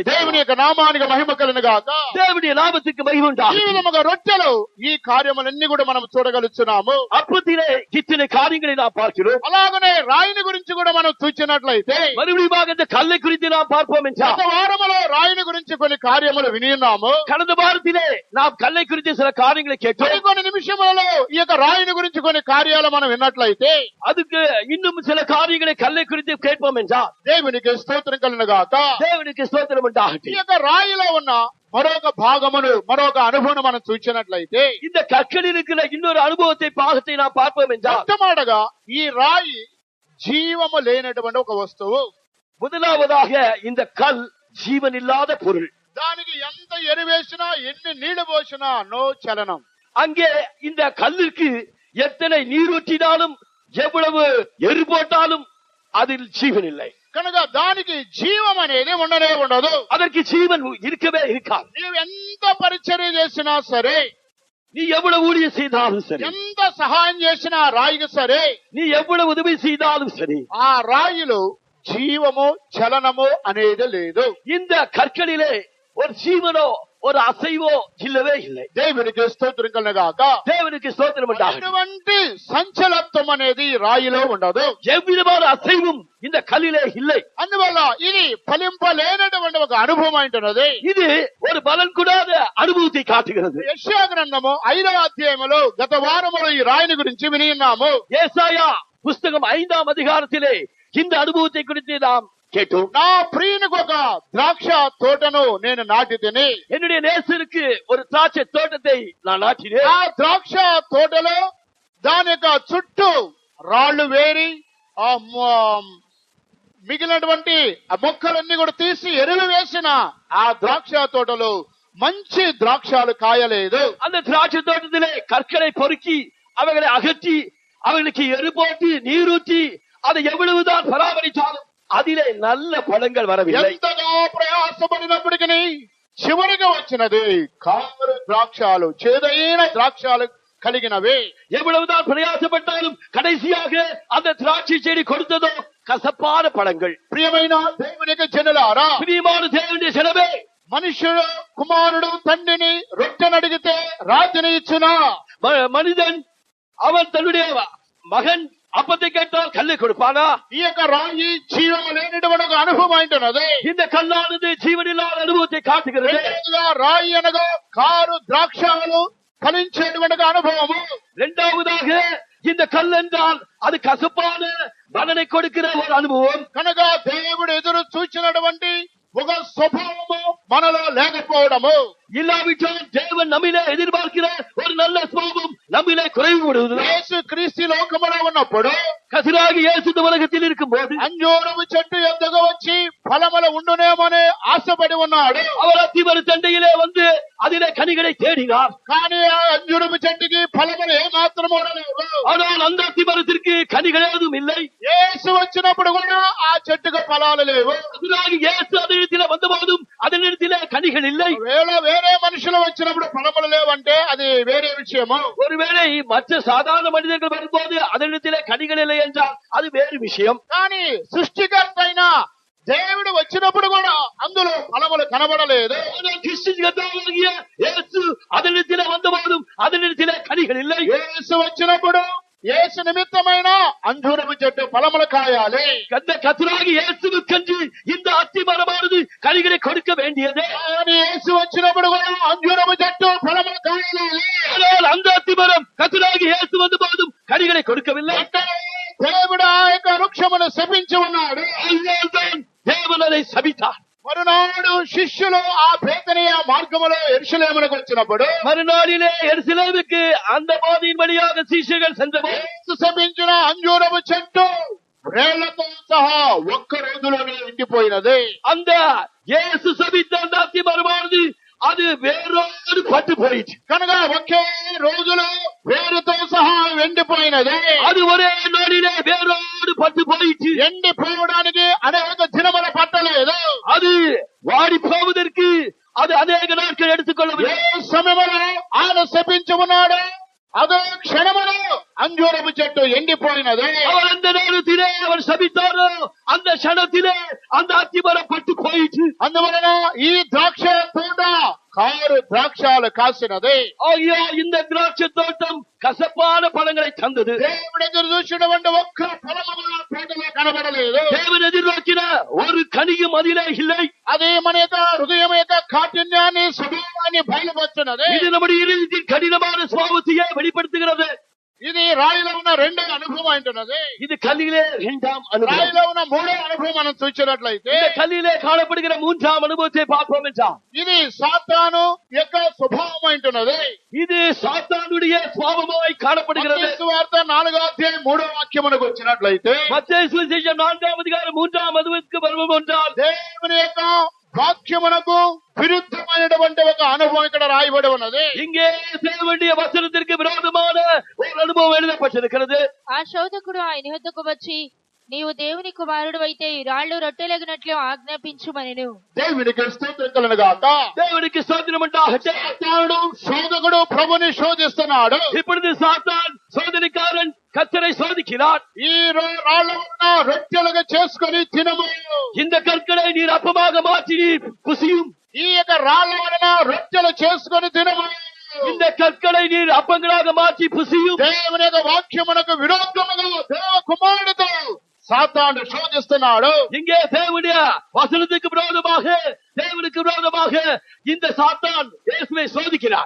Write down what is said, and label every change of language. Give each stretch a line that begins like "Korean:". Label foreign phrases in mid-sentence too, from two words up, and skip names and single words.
Telugu: దేవుని యొక్క నామానికి మహిమ కలుగును గాక.
Tamil: தேவனுடைய நாமத்துக்கு மகிமை
Telugu: ఈ
Tamil: உண்டாகும்.
Telugu: విధముగా రొట్టెలో ఈ కార్యములన్నీ కూడా మనం చూడగలుగుతున్నాము.
Tamil: அப்பத்திலே இத்தனை காரியங்களை நாம் பார்க்கிறோம்.
Telugu: అలాగనే రాయిని గురించి కూడా మనం చూచినట్లయితే,
Tamil: மறுபடியும் இந்த கல்லை குறித்து நாம் பார்ப்போம்
Telugu: గత
Tamil: என்றால்,
Telugu: వారములో రాయిని గురించి కొన్ని కార్యములు విని ఉన్నాము.
Tamil: கடந்த வாரத்திலே நாம் கல்லை குறித்து சில காரியங்களை கேட்டோம்.
Telugu: కొన్ని నిమిషములలో ఈ యొక్క రాయిని గురించి కొన్ని కార్యాలు మనం విన్నట్లయితే,
Tamil: அதுக்கு இன்னும் சில காரியங்களை கல்லை குறித்து கேட்போம் என்றால்,
Telugu: దేవునికి స్తోత్రం కలుగును గాక.
Tamil: தேவனுக்கு ஸ்தோத்திரம்
Telugu: ఈ
Tamil: உண்டாகட்டும்.
Telugu: యొక్క రాయిలో ఉన్న మరొక భాగమును మరొక అనుభవం మనం చూసినట్లయితే,
Tamil: இந்த கற்களில் இருக்கிற இன்னொரு அனுபவத்தை பாகத்தை நாம் பார்ப்போம் என்றால்,
Telugu: మొట్టమొదటగా ఈ రాయి జీవము లేనటువంటి ఒక వస్తువు.
Tamil: முதலாவதாக இந்த கல் ஜீவன் இல்லாத பொருள்.
Telugu: దానికి ఎంత ఎరువేసినా ఎన్ని నీళ్లు పోసినా నో చలనం.
Tamil: அங்கே இந்த கல்லுக்கு எத்தனை நீர் ஊற்றினாலும் எவ்வளவு எரு போட்டாலும் அதில் ஜீவன் இல்லை.
Telugu: కనుక దానికి జీవం అనేది ఉండనే ఉండదు.
Tamil: அதற்கு ஜீவன் இருக்கவே இருக்காது.
Telugu: నీవు ఎంత పరిచర్య చేసినా సరే,
Tamil: நீ எவ்வளவு ஊழியம் செய்தாலும் சரி,
Telugu: ఎంత సహాయం చేసినా రాయికి సరే,
Tamil: நீ எவ்வளவு உதவி செய்தாலும் சரி,
Telugu: ఆ రాయిలో జీవము చలనము అనేది లేదు.
Tamil: இந்த கற்களிலே ஒரு ஜீவனோ ஒரு அசைவோ இல்லவே இல்லை.
Telugu: దేవునికి స్తోత్రం కలుగుగాక.
Tamil: தேவனுக்கு ஸ்தோத்திரம் உண்டாகட்டும்.
Telugu: అటువంటి సంచలత్వం అనేది రాయిలో ఉండదు.
Tamil: எவ்விதமான அசைவும் இந்த கல்லிலே இல்லை.
Telugu: అందువల్ల ఇది ఫలింపలేనటువంటి ఒక అనుభవం అంటున్నది.
Tamil: இது ஒரு பலன் கூடாத அனுபவத்தை காட்டுகிறது.
Telugu: యెషయా గ్రంథము 5వ అధ్యాయములో గత వారములో ఈ రాయిని గురించి విని ఉన్నాము.
Tamil: ஏசாயா புஸ்தகம் 5ஆம் அதிகாரத்திலே இந்த அனுபவத்தை குறித்து நாம் கேட்டோம்.
Telugu: నా ప్రియునికి ఒక ద్రాక్ష తోటను నేను నాటి తిని,
Tamil: என்னுடைய நேசருக்கு ஒரு திராட்சை தோட்டத்தை நான் நாட்டினேன்.
Telugu: ఆ ద్రాక్ష తోటలో దాని యొక్క చుట్టూ రాళ్లు వేరి ఆ మిగిలినటువంటి ఆ మొక్కలన్నీ కూడా తీసి ఎరువు వేసిన ఆ ద్రాక్ష తోటలో మంచి ద్రాక్షాలు కాయలేదు.
Tamil: அந்த திராட்சை தோட்டத்திலே கற்களை பொறுக்கி அவைகளை அகற்றி அவைகளுக்கு எரு போட்டு நீரூற்றி அதை எவ்வளவுதான் பராமரித்தாலும் அதிலே நல்ல பழங்கள் வரவில்லை.
Telugu: ఎంతగా ప్రయాసపడినప్పటికీ చివరిగా వచ్చినది కారు ద్రాక్షాలు, చేదైన ద్రాక్షాలు కలిగినవి.
Tamil: எவ்வளவுதான் பிரயாசப்பட்டாலும் கடைசியாக அந்த திராட்சை செடி கொடுத்ததோ கசப்பான பழங்கள்.
Telugu: ప్రియమైన దేవునికి జనులారా,
Tamil: பிரியமான தேவனுடைய ஜனமே,
Telugu: మనుషుడు కుమారుడు తండ్రిని రొట్టెను అడిగితే రాతిని ఇచ్చునా?
Tamil: மனிதன் அவன் தன்னுடைய மகன் அப்பத்தை கேட்டால் கல்லை கொடுப்பானா?
Telugu: ఈ యొక్క రాయి జీవము లేనటువంటి ఒక అనుభవం అంటున్నది.
Tamil: இந்த கல்லானது ஜீவனில்லாத அனுபவத்தை காட்டுகிறது.
Telugu: రెండవదిగా రాయి అనగా కారు ద్రాక్షాలు ఫలించేటువంటి ఒక అనుభవము.
Tamil: இரண்டாவதாக இந்த கல் என்றால் அது கசப்பான பலனை கொடுக்கிற ஒரு அனுபவம்.
Telugu: కనుక దేవుడు ఎదురు చూచినటువంటి ఒక స్వభావము మనలో లేకపోవడము,
Tamil: இல்லாவிட்டால் தேவன் விடுவதுதான்.
Telugu: యేసు క్రీస్తు లోకములో ఉన్నప్పుడు
Tamil: கர்த்தராகிய இயேசு இந்த உலகத்தில் இருக்கும்போது
Telugu: అంజూరము చెట్టు ఎద్దుకు వచ్చి ఫలములు ఉండునేమని ఆశపడి ఉన్నాడు.
Tamil: அவர் அத்திமர தண்டையிலே வந்து அதிலே கனிகளை தேடினார்.
Telugu: కానీ ఆ అంజూరము చెట్టుకి ఫలములు ఏమాత్రం ఉండలేవు.
Tamil: ஆனால் அந்த அத்திமரத்திற்கு கனிகள் ஏதும் இல்லை.
Telugu: యేసు వచ్చినప్పుడు కూడా ఆ చెట్టుకు ఫలాలు లేవు.
Tamil: கர்த்தராகிய இயேசு அதனிடத்திலே வந்தபோதும் அதனிடத்திலே கனிகள் இல்லை.
Telugu: వేరే మనుషులు వచ్చినప్పుడు ఫలములు లేవంటే అది వేరే విషయము.
Tamil: ஒருவேளை மற்ற சாதாரண மனிதர்கள் வரும்போது அதனிடத்திலே கனிகள் இல்லை என்றால் அது வேறு விஷயம்.
Telugu: కానీ సృష్టికర్త అయిన దేవుడు వచ్చినప్పుడు కూడా అందులో ఫలములు కనబడలేదు.
Tamil: ஆனால் கிறிஸ்துவின் இயேசு அதனிடத்திலே வந்தபோதும் அதனிடத்திலே கனிகள் இல்லை.
Telugu: యేసు వచ్చినప్పుడు యేసు నిమిత్తమైన అంజూరము చెట్టు ఫలములు కాయాలి.
Tamil: அந்த கர்த்தராகிய இயேசுவுக்கென்று இந்த அத்திமரமானது கனிகளை கொடுக்க வேண்டியது.
Telugu: కానీ యేసు వచ్చినప్పుడు కూడా అంజూరము చెట్టు ఫలములు కాయాలి.
Tamil: ஆனால் அந்த అத்திమரம் கர்த்தராகிய இயேசு வந்தபோதும் கனிகளை கொடுக்கவில்லை.
Telugu: దేవుడు ఆ యొక్క వృక్షమును శపించి ఉన్నాడు.
Tamil: அதனால்தான் தேவன் அதை சபித்தார்.
Telugu: మరునాడు శిష్యులు ఆ బేతనియ మార్గములో యెరూషలేమునకు వచ్చినప్పుడు
Tamil: மறுநாளிலே எருசலேமுக்கு அந்த பாதையின் வழியாக சீஷர்கள் சென்றபோது
Telugu: యేసు శపించిన అంజూరము చెట్టు వేళ్లతో సహా ఒక్క రోజులోనే ఎండిపోయినది.
Tamil: அந்த இயேசு சபித்த அந்த அத்திமரமானது அது வேரோடு பட்டு போயிற்று.
Telugu: కనుక ఒకే రోజులో వేరుతో సహా ఎండిపోయినది.
Tamil: அது ஒரே நாளிலே வேரோடு பட்டு போயிற்று.
Telugu: ఎండిపోవడానికి అనేక దినములు పట్టలేదు.
Tamil: அது வாடி போவதற்கு அது அநேக நாட்கள் எடுத்துக்கொள்ளவில்லை.
Telugu: ఏ సమయంలో ఆయన శపించి ఉన్నాడు అదే క్షణములో అంజూరపు చెట్టు ఎండిపోయినది.
Tamil: அவர் அந்த நேரத்திலே அவர் சபித்தாரோ அந்த க்ஷணத்திலே அந்த அத்திமரம் பட்டு போயிற்று.
Telugu: అందువలన ఈ ద్రాక్ష తోట కారు ద్రాక్షాలు కాసినది.
Tamil: ஆகியா இந்த திராட்சை தோட்டம் கசப்பான பழங்களை தந்தது.
Telugu: దేవుడు ఎదురు చూసినటువంటి ఒక్క ఫలము కూడా తోటలో కనబడలేదు.
Tamil: தேவன் எதிர்நோக்கின ஒரு கனியும் அதிலே இல்லை.
Telugu: అది మన యొక్క హృదయం యొక్క కాఠిన్యాన్ని స్వభావాన్ని బయలుపరుస్తున్నది.
Tamil: இது நம்முடைய இதயத்தின் கடினமான சுபாவத்தையே வெளிப்படுத்துகிறது.
Telugu: ఇది రాయిలో ఉన్న రెండో అనుభవం అంటున్నది.
Tamil: இது கல்லிலே இரண்டாம் அனுபவம்.
Telugu: రాయిలో ఉన్న మూడో అనుభవం మనం చూసినట్లయితే
Tamil: இந்த கல்லிலே காணப்படுகிற மூன்றாம் அனுபவத்தை பார்ப்போம் என்றால்
Telugu: ఇది సాతాను యొక్క స్వభావం అంటున్నది.
Tamil: இது சாத்தானுடைய சுபாவமாய் காணப்படுகிறது.
Telugu: మత్తయి సువార్త 4వ అధ్యాయం 3వ వాక్యమునకు వచ్చినట్లయితే
Tamil: மத்தேயு சுவிசேஷம் 4ஆம் அதிகாரம் 3ஆம் வசனத்துக்கு வருவோம் என்றால்
Telugu: దేవుని యొక్క వాక్యమునకు విరుద్ధమైనటువంటి ఒక అనుభవం ఇక్కడ రాయబడి ఉన్నది.
Tamil: இங்கே தேவனுடைய வசனத்திற்கு விரோதமான ஒரு அனுபవం எழுதப்பட்டிருக்கிறது.
Telugu: ఆ శోధకుడు ఆయన యొద్దకు వచ్చి నీవు దేవుని కుమారుడు అయితే ఈ రాళ్లు రొట్టెలగినట్లు ఆజ్ఞాపించుమనెను. దేవునికి స్తోత్రం కలుగును గాక.
Tamil: தேவனுக்கு ஸ்தோத்திரம் உண்டாகட்டும்.
Telugu: సాతానుడు శోధకుడు ప్రభుని శోధిస్తున్నాడు.
Tamil: இப்பொழுது சாத்தான் சோதனைக்காரன் கர்த்தரை சோதிக்கிறார்.
Telugu: ఈ రాళ్ళ ఉన్న రొట్టెలుగా చేసుకొని తినము.
Tamil: இந்த కర్కడை நீர் அப்பமாக மாற்றி நீர் புசியும்.
Telugu: ఈ యొక్క రాళ్ళ వలన రొట్టెలు చేసుకొని తినము.
Tamil: இந்த கற்களை நீர் அப்பங்களாக மாற்றி புசியும்.
Telugu: దేవుని యొక్క వాక్యమునకు విరోధముగా దేవ కుమారుడితో సాతాను శోధిస్తున్నాడు.
Tamil: இங்கே தேவனுடைய வசனத்துக்கு விரோதமாக தேவனுக்கு விரோதமாக இந்த சாத்தான் இயேசுவை சோதிக்கிறார்.